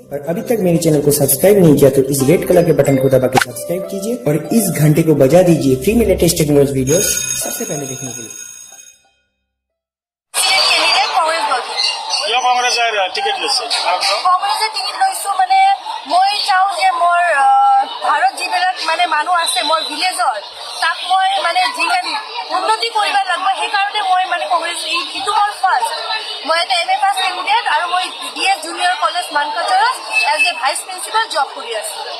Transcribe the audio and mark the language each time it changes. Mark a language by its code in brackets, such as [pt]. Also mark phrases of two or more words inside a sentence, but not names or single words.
[hi] अभी तक मेरे चैनल को सब्सक्राइब नहीं किया तो इस [en] red color [hi] के बटन को दबा के सब्सक्राइब कीजिए और इस घंटे को बजा दीजिए फ्री में [en] latest technology videos [hi] सबसे पहले देखने के लिए। [as] টিকেট লৈছে কংগ্ৰেছে টিকেট লৈছোঁ মানে মই চাওঁ যে মোৰ ভাৰত যিবিলাক মানে মানুহ আছে মোৰ ভিলেজৰ তাক মই মানে যিমান উন্নতি কৰিব লাগিব সেইকাৰণে মই মানে কংগ্ৰেছ এইটো মোৰ ফাৰ্ষ্ট মই এটা [en] M A pass candidate [as] আৰু মই DS [en] junior college [as] মানকাচৰত [en] as a vice principal job [as] কৰি আছোঁ।